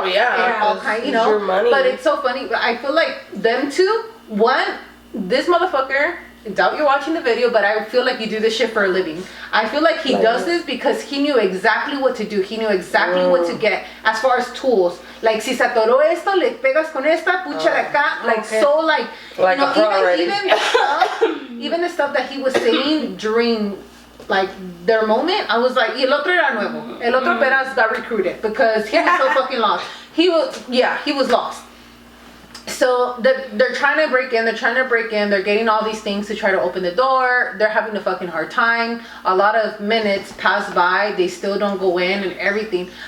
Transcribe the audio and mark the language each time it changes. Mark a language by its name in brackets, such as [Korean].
[English] Oh, yeah. And all kind, you know. Your money. But it's so funny. I feel like them two, one, this motherfucker, I doubt you're watching the video, but I feel like you do this shit for a living. I feel like he does this because he knew exactly what to do. He knew exactly what to get as far as tools. [Spanish] Like, si se atoró esto, le pegas con esta, pucha de acá. [English] Like, so, like you know, a pro already. even the stuff that he was saying during, like, their moment, I was like, [Spanish] y el otro era nuevo. El otro apenas [English] got recruited because he was so fucking lost. He was lost. So they're trying to break in, they're getting all these things to try to open the door, they're having a fucking hard time, a lot of minutes pass by, they still don't go in and everything.